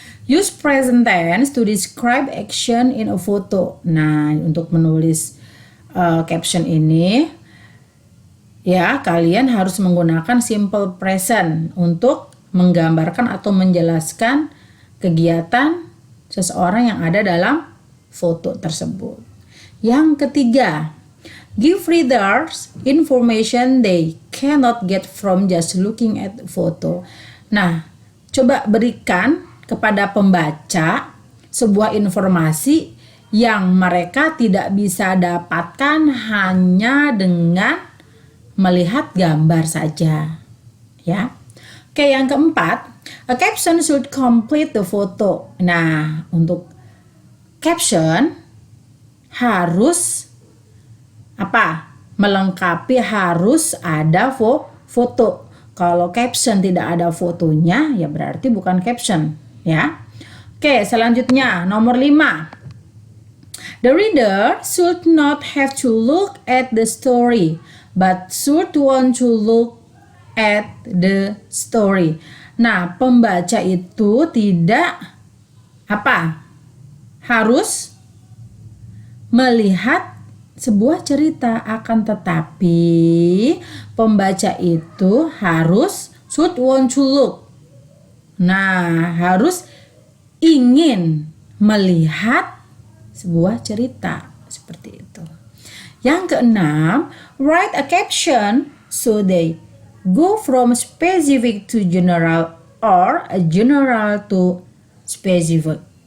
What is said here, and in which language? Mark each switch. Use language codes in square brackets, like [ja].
[en] Use present tense to describe action in a photo. [id] Nah, untuk menulis caption ini, ya kalian harus menggunakan simple present untuk menggambarkan atau menjelaskan kegiatan seseorang yang ada dalam foto tersebut. [en] Yang ketiga, give readers information they cannot get from just looking at the photo. [id] Nah, coba berikan kepada pembaca sebuah informasi yang mereka tidak bisa dapatkan hanya dengan melihat gambar saja, ya. [en] Oke, yang keempat, a caption should complete the photo. [id] Nah, untuk caption harus apa? Melengkapi, harus ada foto. Kalau caption tidak ada fotonya, ya berarti bukan caption, ya. Oke, selanjutnya nomor 5. [en] The reader should not have to look at the story, but should want to look at the story. [id] Nah, pembaca itu tidak apa? Harus melihat sebuah cerita, akan tetapi pembaca itu harus should want to look. Nah, harus ingin melihat sebuah cerita seperti itu. [en] Yang keenam, write a caption so they go from specific to general or a general to specific.